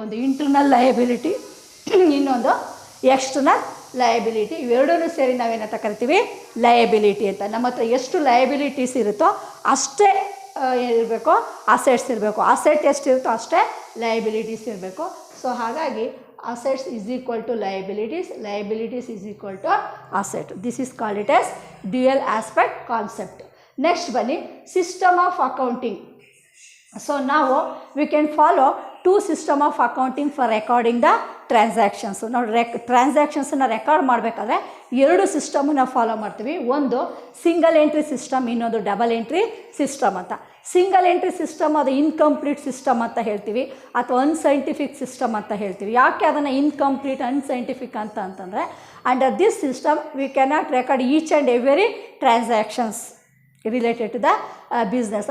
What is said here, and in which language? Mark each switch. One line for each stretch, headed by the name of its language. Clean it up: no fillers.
Kannada: ಒಂದು internal liability, ಇನ್ನೊಂದು external liability. ಇವೆರಡೂ ಸೇರಿ ನಾವೇನಂತ ಕರಿತೀವಿ, ಲಯಬಿಲಿಟಿ ಅಂತ. ನಮ್ಮ ಹತ್ರ ಎಷ್ಟು ಲಯಬಿಲಿಟೀಸ್ ಇರುತ್ತೋ ಅಷ್ಟೇ ಇರಬೇಕು, ಅಸೆಟ್ಸ್ ಇರಬೇಕು. ಅಸೆಟ್ ಎಷ್ಟಿರುತ್ತೋ ಅಷ್ಟೇ ಲಯಬಿಲಿಟೀಸ್ ಇರಬೇಕು.
English: So ಹಾಗಾಗಿ assets is equal to liabilities, liabilities is equal to asset. This is called it as dual aspect concept. Next bani system of accounting. So now we can follow two system of accounting for recording the transactions.
Kannada: ನಾವು ಟ್ರಾನ್ಸಾಕ್ಷನ್ಸನ್ನು record ಮಾಡಬೇಕಾದ್ರೆ ಎರಡು ಸಿಸ್ಟಮನ್ನು follow ಮಾಡ್ತೀವಿ. ಒಂದು single entry system, ಇನ್ನೊಂದು double entry system ಅಂತ. Single entry system ಅದು incomplete system ಅಂತ ಹೇಳ್ತೀವಿ, ಅಥವಾ ಅನ್ಸೈಂಟಿಫಿಕ್ ಸಿಸ್ಟಮ್ ಅಂತ ಹೇಳ್ತೀವಿ. ಯಾಕೆ ಅದನ್ನು ಇನ್ಕಂಪ್ಲೀಟ್ ಅನ್ಸೈಂಟಿಫಿಕ್ ಅಂತಂದರೆ,
English: Under this system we cannot record each and every transactions related to the business.